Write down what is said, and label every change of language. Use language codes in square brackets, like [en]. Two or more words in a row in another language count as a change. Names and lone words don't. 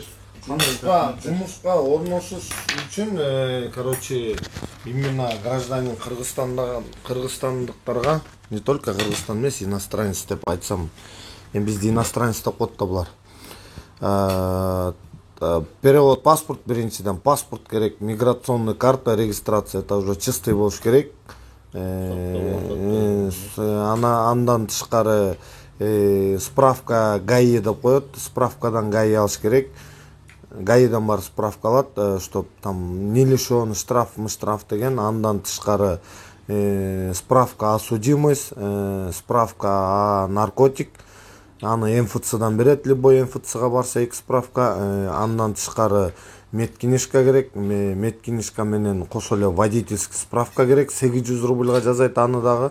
[ky] Жумушка орношуш үчүн, короче, [ru] именно гражданин [ky] кыргызстандыктарга, [ru] не только [ky] Кыргызстан эмес, иностранец деп айтсам, эми бизде иностранец деп коет да булар. [ru] Перевод паспорт [ky] биринчиден, паспорт керек, [ru] миграционный карта, [ky] регистрация, [ru] это уже чистый [ky] болуш керек. Андан тышкары справка ГАИ деп коет, справкадан ГАИ алыш керек. гаидан барып справка алат, [ru] чтоб там не лишен штраф деген. [ky] Андан тышкары [ru] справка о судимость, справка о наркотик, [ky] аны МФЦдан берет, любой МФЦга барса 2 справка. Андан тышкары медкинишка керек, медкинишка менен кошо эле [ru] водительский справка [ky] керек, 800 рубльга жазайт аны дагы.